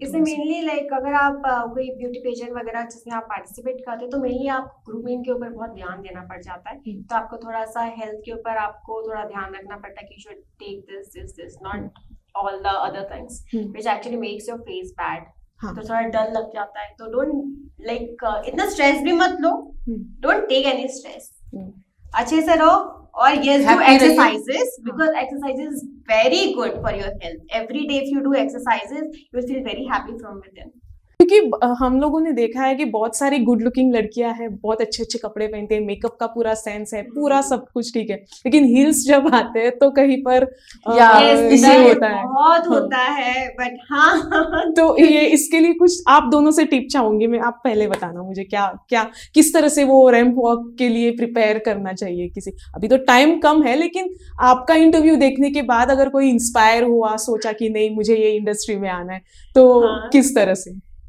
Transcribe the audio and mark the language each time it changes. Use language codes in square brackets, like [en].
[hi] इसमें mainly like अगर आप कोई ब्यूटी पेजेंट वगैरह जिसमें आप पार्टिसिपेट करते हैं तो मेनली आप ग्रूमिंग के ऊपर बहुत ध्यान देना पड़ जाता है, तो आपको थोड़ा सा हेल्थ के ऊपर आपको थोड़ा ध्यान रखना पड़ता है कि [en] You should take this not all the other things which actually makes your face bad. [hi] तो थोड़ा डर लग जाता है, तो डोंट लाइक इतना स्ट्रेस भी मत लो, [en] don't take any stress, [hi] अच्छे से रहो और [en] yes do exercises because exercise is very good for your health. Every day if you do exercises you will feel very happy from within. [hi] क्योंकि हम लोगों ने देखा है कि बहुत सारी गुड लुकिंग लड़कियां हैं, बहुत अच्छे अच्छे कपड़े पहनते हैं, मेकअप का पूरा सेंस है, पूरा सब कुछ ठीक है, लेकिन हील्स जब आते हैं तो कहीं पर इसे होता है, बहुत होता है, बट हाँ तो ये इसके लिए कुछ आप दोनों से टिप चाहूंगी मैं, आप पहले बताना मुझे क्या किस तरह से वो रैंप वॉक के लिए प्रिपेयर करना चाहिए किसी, अभी तो टाइम कम है, लेकिन आपका इंटरव्यू देखने के बाद अगर कोई इंस्पायर हुआ, सोचा कि नहीं मुझे ये इंडस्ट्री में आना है, तो किस तरह से?